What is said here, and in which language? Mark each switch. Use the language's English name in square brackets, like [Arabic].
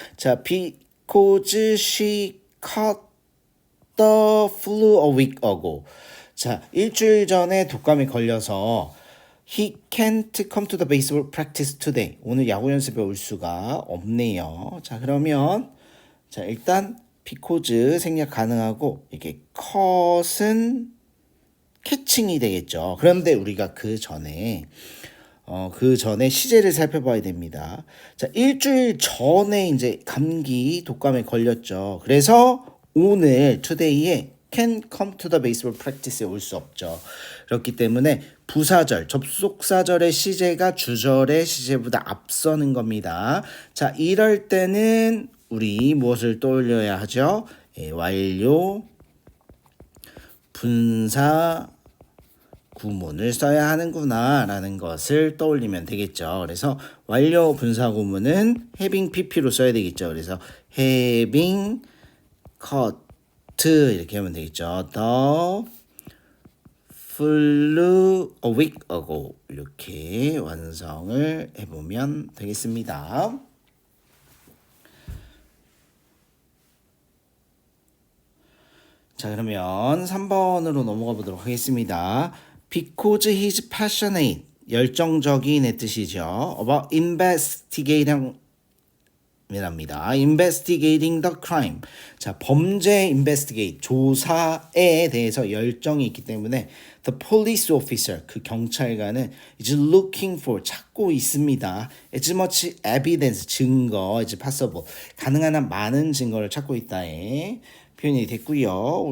[English] 자, because she caught the flu a week ago. 자, [Korean] 일주일 전에 독감에 걸려서 [English] He can't come to the baseball practice today. [Korean] 오늘 야구 연습에 올 수가 없네요. 자, 그러면 자, 일단 because 생략 가능하고 이게 cut은 캐칭이 되겠죠. 그런데 우리가 그 전에 시제를 살펴봐야 됩니다. 자, 일주일 전에 이제 감기 독감에 걸렸죠. 그래서 오늘 today에 [English] can come to the baseball practice [Korean] 에 올 수 없죠. 그렇기 때문에 부사절, 접속사절의 시제가 주절의 시제보다 앞서는 겁니다. 자, 이럴 때는 우리 무엇을 떠올려야 하죠? 완료, 분사, 구문을 써야 하는구나 라는 것을 떠올리면 되겠죠. 그래서 완료 분사 구문은 having pp로 써야 되겠죠. 그래서 having cut 이렇게 하면 되겠죠. [English] The flew a week ago 이렇게 완성을 해보면 되겠습니다. [Korean] 자, 그러면 3번으로 넘어가 보도록 하겠습니다. [English] Because he's passionate [Korean] 열정적인의 뜻이죠. [English] About investigating 이랍니다. Investigating the crime. [Korean] 자, 범죄 investigate 조사에 대해서 열정이 있기 때문에 [English] the police officer [Korean] 그 경찰관은 [English] is looking for [Korean] 찾고 있습니다. [English] as much evidence [Korean] 증거 [English] as possible [Korean] 가능한 한 많은 증거를 찾고 있다에 표현이 됐고요.